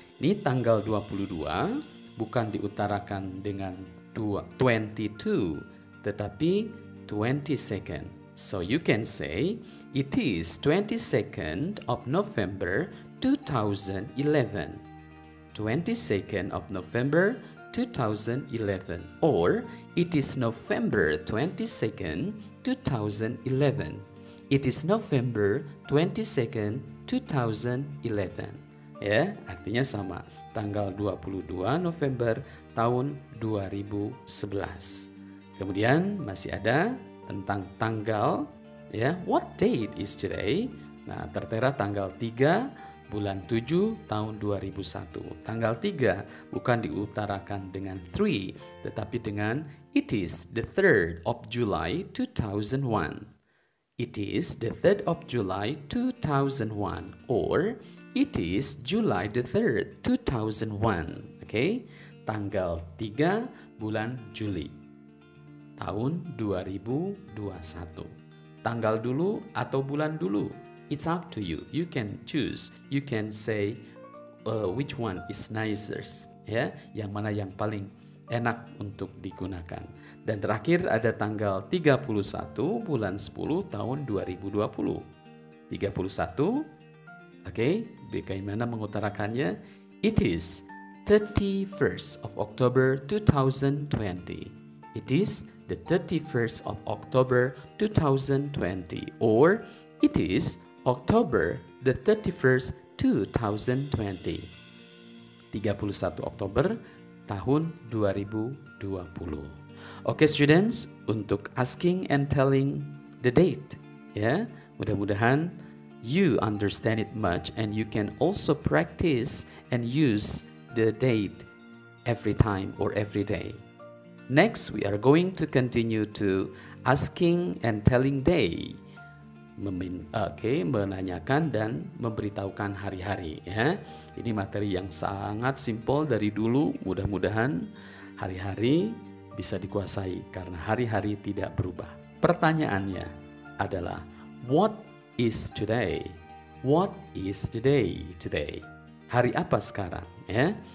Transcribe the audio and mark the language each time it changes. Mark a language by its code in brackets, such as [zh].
[id] Ini tanggal 22 bukan diutarakan dengan 22, tetapi 22nd. [en] So you can say it is 22nd of November 2011. 22nd of November 2011, or it is November 22nd 2011. It is November 22nd 2011. [id] Ya, artinya sama. Tanggal 22 November tahun 2011. Kemudian masih ada tentang tanggal, ya. [en] What date is today? [id] Nah, tertera tanggal 3 bulan 7 tahun 2001. Tanggal 3 bukan diutarakan dengan 3, tetapi dengan [en] it is the 3rd of July 2001. It is the 3rd of July 2001, or it is July the 3rd 2001. Okay? [id] Tanggal 3 bulan Juli tahun 2021. Tanggal dulu atau bulan dulu, [en] it's up to you. You can choose. You can say which one is nicest, ya, [id] yang mana yang paling enak untuk digunakan. Dan terakhir ada tanggal 31 bulan 10 tahun 2020. 31, oke, bagaimana mengutarakannya? [en] It is 31st of October 2020. It is the 31st of October 2020, or it is October the 31st 2020. [id] 31 Oktober tahun 2020. [en] Okay, students, untuk asking and telling the date, [id] ya, mudah-mudahan [en] you understand it much and you can also practice and use the date every time or every day. Next, we are going to continue to asking and telling day. [id] menanyakan dan memberitahukan hari-hari ya. Ini materi yang sangat simpel dari dulu, mudah-mudahan hari-hari bisa dikuasai karena hari-hari tidak berubah. Pertanyaannya adalah [en] what is today? What is the day today? [id] Hari apa sekarang ya?